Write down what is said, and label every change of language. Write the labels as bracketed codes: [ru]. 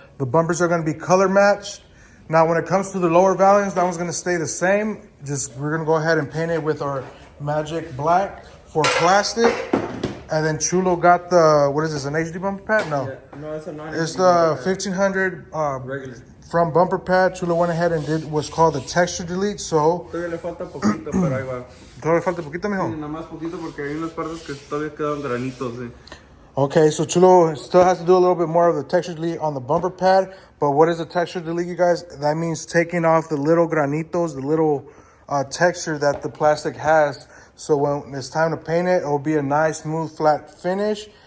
[en] The bumpers are gonna be color matched. Now, when it comes to the lower values, that one's gonna stay the same. We're gonna go ahead and paint it with our Magic Black for plastic. And then Chulo got the, what is this, an HD bumper pad? No. Yeah, no, it's a non-HD. It's the 1500 regular. From bumper pad. Chulo went ahead and did what's called the texture delete. So, [es] Todavía le falta poquito, pero ahí va. ¿todavía falta poquito, mijo? Sí, nada más poquito porque hay unas partes que todavía quedan granitos, sí. [en] Okay, so Chulo still has to do a little bit more of the texture delete on the bumper pad. But what is the texture delete, you guys? That means taking off the little granitos, the little texture that the plastic has. So when it's time to paint it, it'll be a nice, smooth, flat finish.